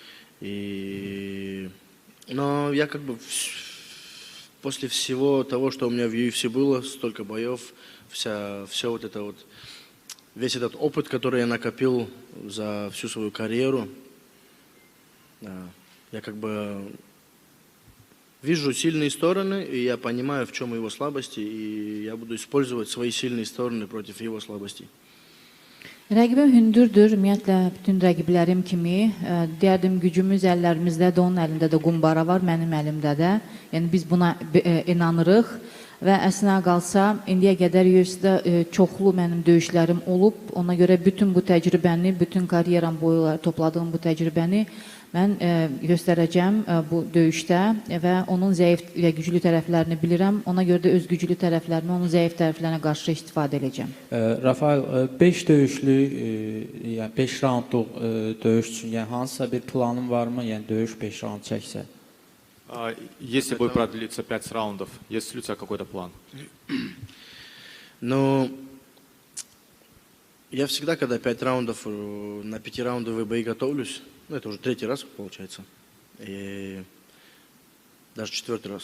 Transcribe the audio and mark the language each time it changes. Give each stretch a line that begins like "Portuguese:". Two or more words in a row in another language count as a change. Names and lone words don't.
Russian: Но я как бы после всего того, что у меня в UFC было, столько боев, все вот это вот, весь этот опыт, который я накопил за всю свою карьеру, я как бы вижу сильные стороны, и я понимаю, в чем его слабости, и я буду использовать свои сильные стороны против его слабостей.
Azerbaijani: Rəqibim hündürdür, ümumiyyətlə bütün rəqiblərim kimi. Deyərdim, gücümüz əllərimizdədir, onun əlində də qumbara var, mənim əlimdə də. Yəni biz buna inanırıq və əslinə qalsa, indiyə qədər UFC-də çoxlu mənim döyüşlərim olub. Ona görə bütün bu təcrübəni, bütün karyeram boyu topladığım bu təcrübəni mən göstərəcəm bu döyüşdə və onun zəif və güclü tərəflərini bilirəm. Ona görə də öz güclü tərəflərini, onun zəif tərəflərinə qarşı istifadə edəcəm. Rafael, 5 döyüşlü, yəni 5 raundluq döyüş üçün yəni hansısa bir planın varmı? Yəni döyüş 5 raund çəksə?
Russian: Если бой продлится 5 раундов, есть ли у тебя какой-то план? Ну, я всегда, когда 5 раундов, на 5-раундовые бои готовлюсь, ну, это уже 3-й раз получается, и даже 4-й раз.